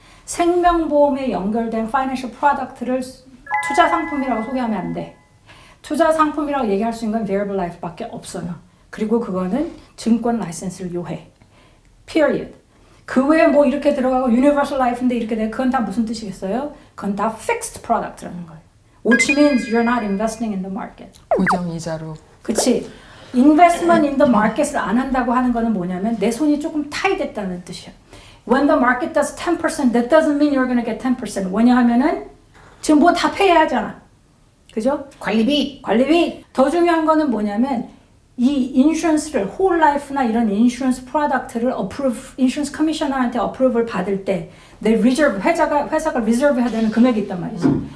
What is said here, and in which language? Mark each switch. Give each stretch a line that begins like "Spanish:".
Korean: 생명보험에 연결된 financial product를 투자 상품이라고 소개하면 안 돼. 투자 상품이라고 얘기할 수 있는 건 variable life밖에 없어요. 그리고 그거는 증권 라이센스를 요해.
English: period.
Korean: 그 외에 뭐 이렇게 들어가고 universal life인데 이렇게 돼. 그건 다 무슨 뜻이겠어요? 그건 다 fixed product라는 거예요.
English: Which means you're not investing in the market.
Korean: 고정 이자로. 그치?
English: investment in the market
Korean: 을 안 한다고 하는 거는 뭐냐면 내 손이 조금 타이됐다는 뜻이야.
English: When the market does 10%, that doesn't mean you're going to get 10%.
Korean: 왜냐하면은 지금 뭐 다 페이 하잖아. 그죠? 관리비. 관리비. 더 중요한 거는 뭐냐면 이 인슈런스를 whole life나 이런 인슈런스 프로덕트를 인슈런스 커미셔너한테 어프로브를 받을 때 내 리저브 회사가 리저브 해야 되는 금액이 있단 말이지.